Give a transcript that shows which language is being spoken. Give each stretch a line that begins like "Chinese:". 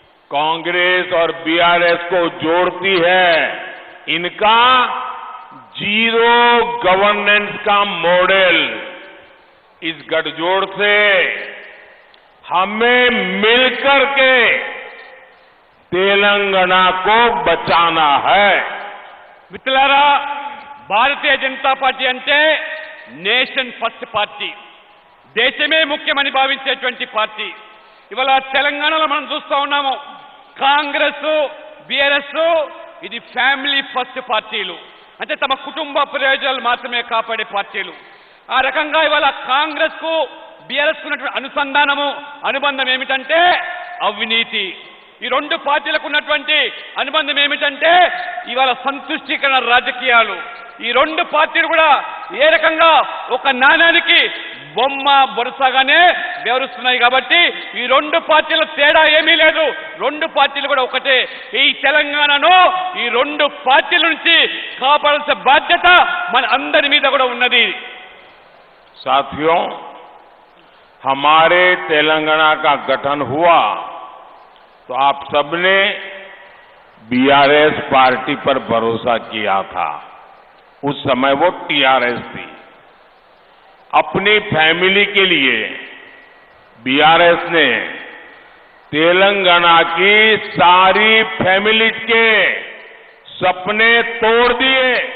Hindi: कांग्रेस और बीआरएस को जोड़ती है इनका जीरो गवर्नेंस का मॉडल. इस गठजोड़ से हमें मिलकर के तेलंगाना को बचाना है.
Telugu: మిత్రులారా, భారతీయ జనతా పార్టీ అంటే నేషన్ ఫస్ట్ పార్టీ, దేశమే ముఖ్యమని భావించేటువంటి పార్టీ. ఇవాళ తెలంగాణలో మనం చూస్తా ఉన్నాము, కాంగ్రెస్ బీఆర్ఎస్ ఇది ఫ్యామిలీ ఫస్ట్ పార్టీలు, అంటే తమ కుటుంబ ప్రయోజనాలు మాత్రమే కాపాడే పార్టీలు. ఆ రకంగా ఇవాళ కాంగ్రెస్ కు బీఆర్ఎస్ కు ఉన్నటువంటి అనుబంధం ఏమిటంటే అవినీతి. ఈ రెండు పార్టీలకు ఉన్నటువంటి అనుబంధం ఏమిటంటే ఇవాళ సంతుష్టీకరణ రాజకీయాలు. ఈ రెండు పార్టీలు కూడా ఏ రకంగా ఒక నాణానికి బొమ్మ బొరుసగానే వ్యవహరిస్తున్నాయి. కాబట్టి ఈ రెండు పార్టీల తేడా ఏమీ లేదు, రెండు పార్టీలు కూడా ఒకటే. ఈ తెలంగాణను ఈ రెండు పార్టీల నుంచి కాపాడాల్సిన బాధ్యత మన అందరి మీద కూడా ఉన్నది.
Hindi: साथियों, हमारे तेलंगाना का गठन हुआ तो आप सबने बीआरएस पार्टी पर भरोसा किया था. उस समय वो टीआरएस थी. अपनी फैमिली के लिए बीआरएस ने तेलंगाना की सारी फैमिली के सपने तोड़ दिए.